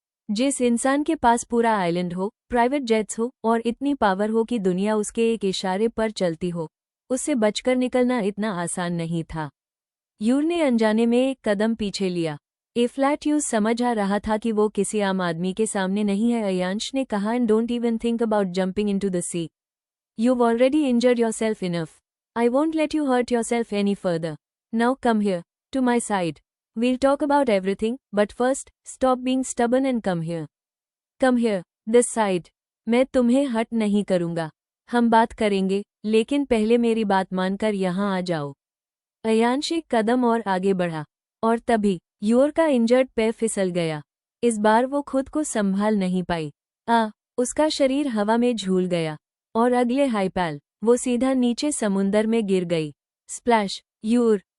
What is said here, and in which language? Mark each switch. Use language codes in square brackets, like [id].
[hi] जिस इंसान के पास पूरा आइलैंड हो, प्राइवेट जेट्स हो और इतनी पावर हो कि दुनिया उसके एक इशारे पर चलती हो, उससे बचकर निकलना इतना आसान नहीं था। यूर ने अनजाने में एक कदम पीछे लिया। ए फ्लैट यूज समझ आ रहा था कि वो किसी आम आदमी के सामने नहीं है। अयांश ने कहा, [en] And don't even think about jumping into the sea. You've already injured yourself enough. I won't let you hurt yourself any further. Now come here, to my side. We'll talk about everything, but first, stop being stubborn and come here. Come here, this side. [hi] मैं तुम्हें हट नहीं करूंगा। हम बात करेंगे, लेकिन पहले मेरी बात मानकर यहाँ आ जाओ। अयांश एक कदम और आगे बढ़ा, और तभी योर का इंजर्ड पैर फिसल गया। इस बार वो खुद को संभाल नहीं पाई। उसका शरीर हवा में झूल गया, और अगले हाईपैल वो सीधा नीचे समुंदर में गिर गई। स्प्लैश! यूर!